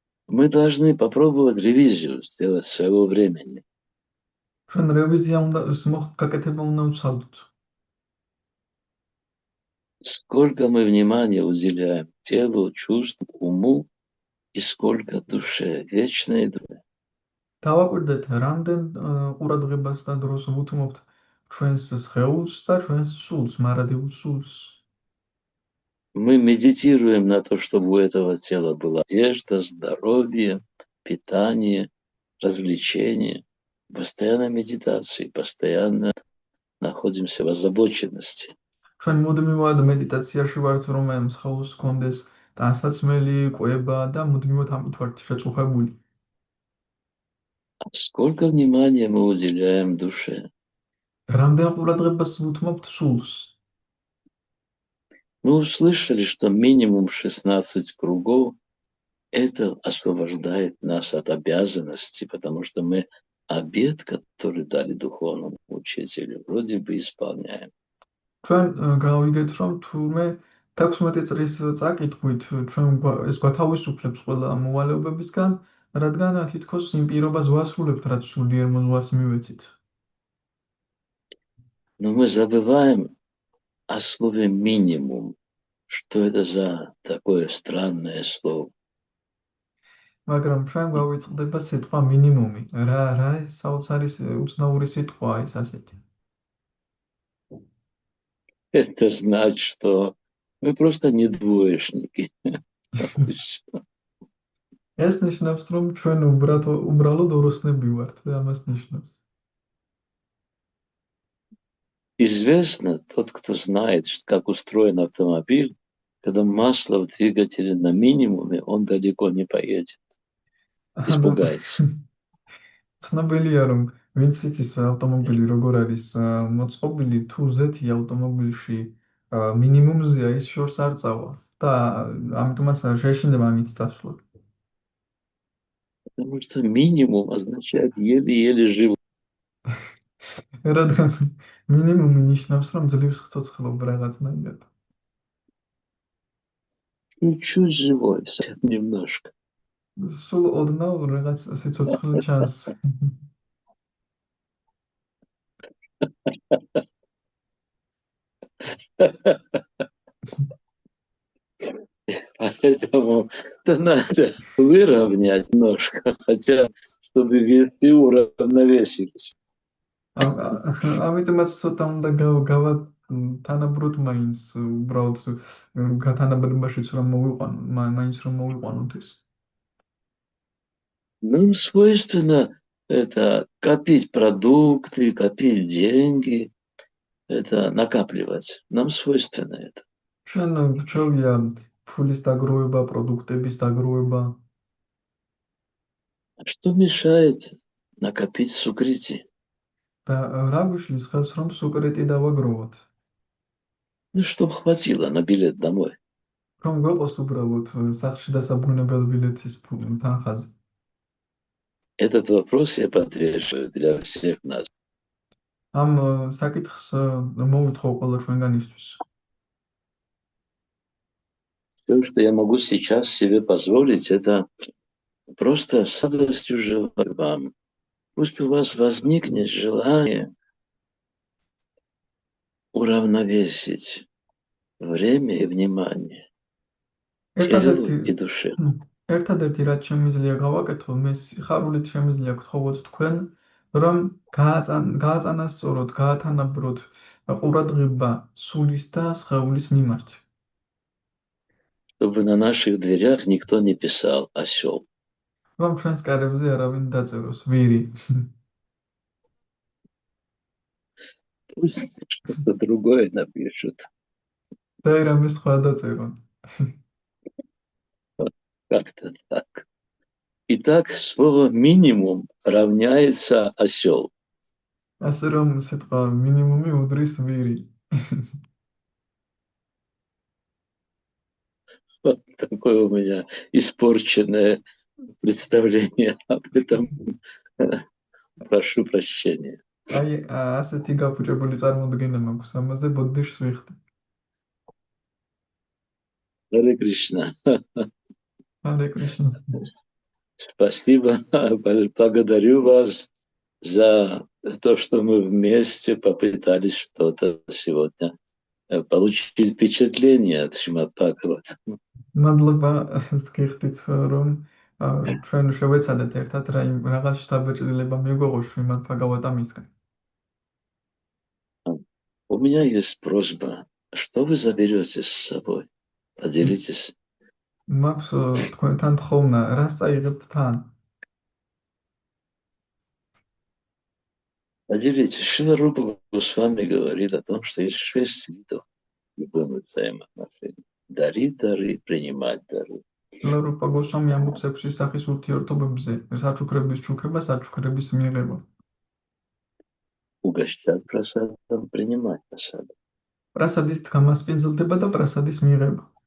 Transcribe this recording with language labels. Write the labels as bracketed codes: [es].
[ru] Мы должны попробовать ревизию сделать своего времени. [ka] ჩვენ რევიზია უნდა გაკეთება უნდა ვცადოთ. [ru] Сколько мы внимания уделяем телу, чувству, уму и сколько душе, вечной душе. [ka] დავაკვირდეთ, რამდენ ყურადღებას და დროს ვუთმობთ ჩვენს სხეულს და ჩვენს სულს, მარადილ სულს. [ru] Мы медитируем на то, чтобы у этого тела была одежда, здоровье, питание, развлечение. Постоянно медитации, постоянно находимся в озабоченности. [ka] ჩვენ მუდმივად მედიტაციაში ვართ, რომ ამ სხეულს გქონდეს ტანსაცმელი, კვება და მუდმივად ამით ვართ შეწუხებული. [ru] А сколько внимания мы уделяем душе? [ka] რამდენ ყურადღებას ვუთმობთ სულს? [ru] Мы услышали, что минимум 16 кругов это освобождает нас от обязанностей, потому что мы обет, который дали духовному учителю, вроде бы исполняем. [ka] ჩვენ გავიგეთ, რომ თურმე 16 წრის წაკითხვით ჩვენ ეს გვათავისუფლებს ყველა მოვალეობებისგან, რადგან თითქოს იმ პირობას ვასრულებთ, რაც სულიერ მოზღვას მივეცით. [ru] Но мы забываем о слове минимум. Что это за такое странное слово? [ka] მაგრამ ჩვენ გვავიწყდება სიტყვა მინიმუმი. რა ეს საოცარი უცნაური სიტყვაა ეს ასეთი. [ru] Это значит, что мы просто не двоечники. [ka] ეს ნიშნავს, რომ ჩვენ უბრალოდ ოროსნები ვართ და ამას ნიშნავს. [ru] Известно, тот, кто знает, как устроен автомобиль, когда масло в двигателе на минимуме, он далеко не поедет. Испугается. [ka] ცნობილია, რომ ვინც იცის ავტომობილი როგორ არის მოწყობილი, თუ ზეთი ავტომობილში მინიმუმზეა, ის შორს არ წავა და ამიტომაც შეეშინდება ამით დასვლა. [ru] Потому что минимум означает еле-еле живу. [ka] რადგან მინიმუმი ნიშნავს, რომ ძლივს ხცოცხლობ რაღაცნაირად. [ru] Чуть-чуть живой, совсем немножко. [ka] სულ ოდნავ რაღაც სიცოცხლე ჩანს. [ru] Поэтому это надо выровнять немножко, хотя, чтобы весы уравновесились. [ka] ამიტომაც ცოტა უნდა თანაბროდ მაინც უბრალოდ თანაბარებაშიც რომ მაინც რომ მოვიყვანოთ ეს. [ru] Нам свойственно это копить продукты, копить деньги, это накапливать. Нам свойственно это. [ka] ჩვენ გვჩვევია ფულის დაგროვება, პროდუქტების დაგროვება. [ru] А что мешает накопить сукрити? [ka] და რა გვიშლის ხელს რომ სუკრეტი დავაგროვოთ? [ru] Ну, чтоб хватило на билет домой. [ka] რომ გვეყოს უბრალოდ სახლში დასაბრუნებელ ბილეთის თანხაზე. [ru] Этот вопрос я подвешиваю для всех нас. [ka] ამ საკითხს მოვითხო ყველა ჩვენგანისთვის. [ru] Все, что я могу сейчас себе позволить, это просто с радостью желаю вам. Пусть у вас возникнет желание уравновесить время и внимание. телу [ka] ერთადერთი [ru] и душе. [ka] ერთადერთი რაც შემიძლია გავაკეთო, მე სიხარულით შემიძლია გთხოვოთ თქვენ, რომ გააწანასწოროთ, გაათანაბროთ ყურადღება სულის და სხეულის მიმართ. [ru] Чтобы на наших дверях никто не писал осел. [ka] რომ ჩვენს კარებზე არავინ დაწეროს ვირი. [ru] Пусть что-то другое напишут. [ka] და რამე სხვა დაწერონ. [ru] Как-то так. Итак, слово минимум равняется осел. [ka] ასე რომ სიტყვა მინიმუმი უდრის ვირი. [ru] Вот такое у меня испорченное представление об этом. Прошу прощения. [ka] აი, ასეთი გაფუჭებული წარმოდგენა მაქვს ამაზე, ბოდიშს ვიხდი. [ru] Харе Кришна. [ka] ჰარე კრიშნა. [ru] Спасибо. Благодарю вас за то, что мы вместе попытались что-то сегодня получить впечатление от Шримад Бхагавата. [ka] მადლობა გიხდით რომ ჩვენ შევეცადეთ ერთად რაღაც შთაბეჭდილება მიგვეღო შრიმად ბჰაგავატამისგან. [ru] У меня есть просьба. Что вы заберете с собой? Поделитесь. [ka] მაქვს თქვენთან თხოვნა, რას წაიღებთ თან? [ru] Поделитесь. Шрила Рупа Госвами говорит о том, что есть 6 видов любых взаимоотношений. Дарить дары, принимать дары. [ka] ლარუპა გოსვამი ამბობს 6 სახის ურთიერთობებზე, საჩუქრების ჩუქება, საჩუქრების მიღება. [ru] Угощать просадом, принимать просадом. [ka] პრასადის გამასპინძლდება და პრასადის მიღება.